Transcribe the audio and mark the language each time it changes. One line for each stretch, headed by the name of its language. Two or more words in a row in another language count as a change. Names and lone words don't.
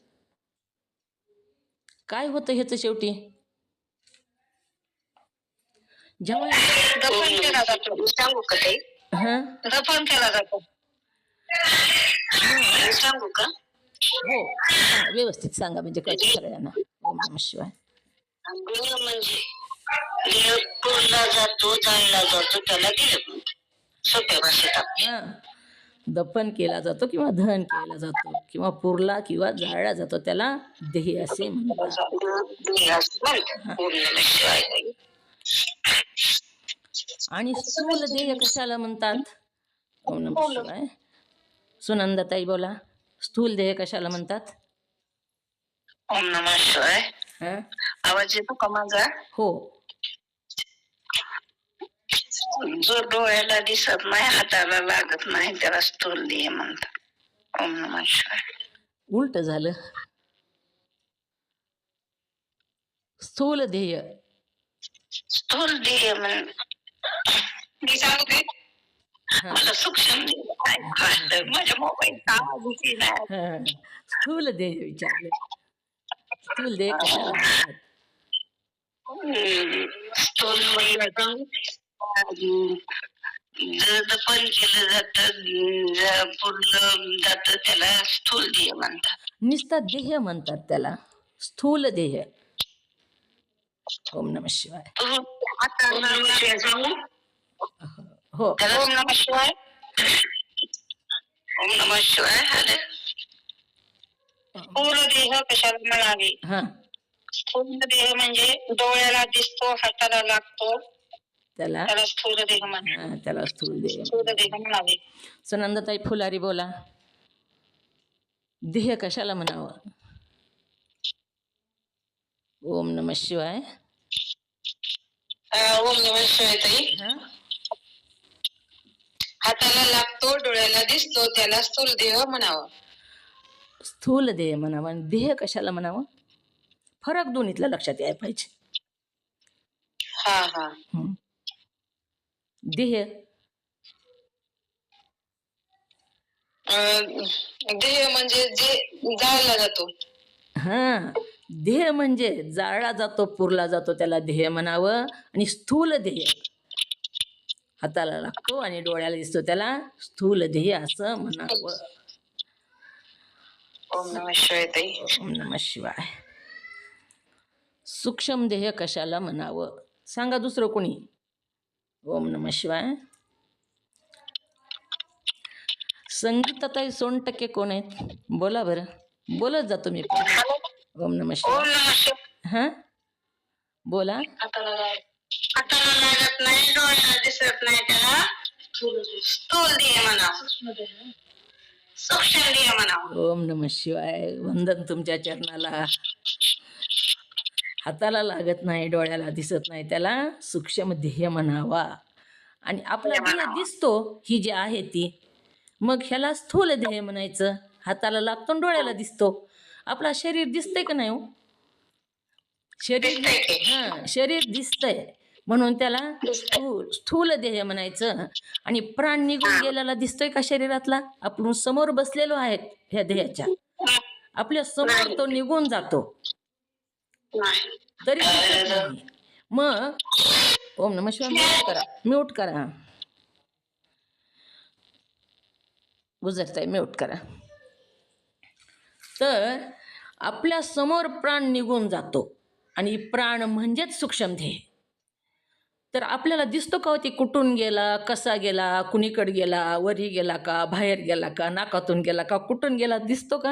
Marathi: काय होतं ह्याचं शेवटी? जेव्हा दफन केला जातो. सांगू का ताई? हां, दफन केला जातो. मग सांगू का? हो, सांगा व्यवस्थित सांगा म्हणजे कळतं सगळ्यांना.
Sanskrit: ओम नमः शिवाय.
Marathi: देह म्हणजे देह पुरला जातो, जाळला जातो, त्याला देह म्हणतात. सोप्या भाषेत आपल्या. हां, दफन केला जातो किंवा दहन केला जातो किंवा पुरला किंवा जाळला जातो त्याला देह असे म्हणतात. देह असं म्हणतात.
Sanskrit: ओम नमः शिवाय.
Marathi: आणि स्थूल देह कशाला म्हणतात?
Sanskrit: ओम नमः शिवाय.
Marathi: सुनंदाताई बोला, स्थूल देह कशाला म्हणतात?
Sanskrit: ओम नमः शिवाय.
Marathi: हां, आवाज येतो का माझा? हो. जो डोळ्याला दिसत नाही, हाताला लागत नाही, त्याला स्थूल देह म्हणतात.
Sanskrit: ओम नमः शिवाय.
Marathi: उलट झालं. स्थूल देह. स्थूल देह म्हण मी सांगते. हां, मला सूक्ष्म देह काय माझ्या मोबाईल आवाज नाही. हां. स्थूल देह विचारले. स्थूल देह कशाला म्हणतात? स्थूल म्हणजे दफन केलं जातं, पुरलं जातं, त्याला स्थूल देह म्हणतात. नुसता देह म्हणतात त्याला, स्थूल देह.
Sanskrit: ओम नमः शिवाय.
Marathi: आता
Sanskrit: ओम नमः शिवाय
Marathi: सांगू? हो.
Sanskrit: ओम नमः शिवाय. ओम नमः शिवाय.
Marathi: आले. स्थूल देह कशाला म्हणावे? हां, स्थूल देह म्हणजे डोळ्याला दिसतो, हाताला लागतो, त्याला त्याला स्थूल देह म्हणावे. हां, त्याला स्थूल देह. स्थूल देह म्हणावे. सुनंदाताई फुलारी बोला, देह कशाला म्हणावं?
Sanskrit: ओम नमः शिवाय. ओम नमः शिवाय ताई.
Marathi: हां, हाताला लागतो, डोळ्याला दिसतो, त्याला स्थूल देह म्हणावं. स्थूल देह म्हणावं आणि देह कशाला म्हणावं? फरक दोन्हीतला लक्षात यायला पाहिजे. हा हा. हं. देह देह म्हणजे जे जाळला जातो. हां, देह म्हणजे जाळला जातो, पुरला जातो त्याला देह म्हणावं आणि स्थूल देह हाताला लागतो आणि डोळ्याला दिसतो त्याला स्थूल देह असं म्हणावं.
Sanskrit: ओम नमः शिवाय ताई. ओम नमः शिवाय.
Marathi: सूक्ष्म देह कशाला म्हणावं? सांगा दुसरं कोणी.
Sanskrit: ओम नमः शिवाय.
Marathi: संगीताताई सोनटक्के कोण आहेत? बोला बरं, बोलत जातो मी पण.
Sanskrit: ओम नमः ओम शिवाय. नमः शिवाय.
Marathi: हां, बोला. हाताला लागत नाही, डोळ्याला दिसत नाही, त्याला स्थूल देह म्हणावं. सूक्ष्म देह म्हणावं.
Sanskrit: ओम नमः शिवाय.
Marathi: वंदन तुमच्या चरणाला. हाताला लागत नाही, डोळ्याला दिसत नाही, त्याला सूक्ष्म देह म्हणावा. आणि आपला देह दिसतो ही जी आहे ती, मग ह्याला स्थूल देह म्हणायचं. हाताला लागतो आणि डोळ्याला दिसतो. आपला शरीर दिसतंय का नाही हो? शरीर हां, शरीर दिसतंय म्हणून त्याला स्थूल देह म्हणायचं. आणि प्राण निघून गेलेला दिसतोय का शरीरातला? आपण समोर बसलेलो आहेत ह्या देहाच्या, आपल्या समोर तो निघून जातो तरी दिसत नाही.
Sanskrit: मग ओम नमः शिवाय.
Marathi: म्यूट करा, म्यूट करा. गुजरताय म्यूट करा. तर आपल्या समोर प्राण निघून जातो आणि प्राण म्हणजेच सूक्ष्म देह. तर आपल्याला दिसतो का ती कुठून गेला, कसा गेला, कुणीकडे गेला, वरी गेला का, बाहेर गेला का, नाकातून गेला का, कुठून गेला दिसतो का?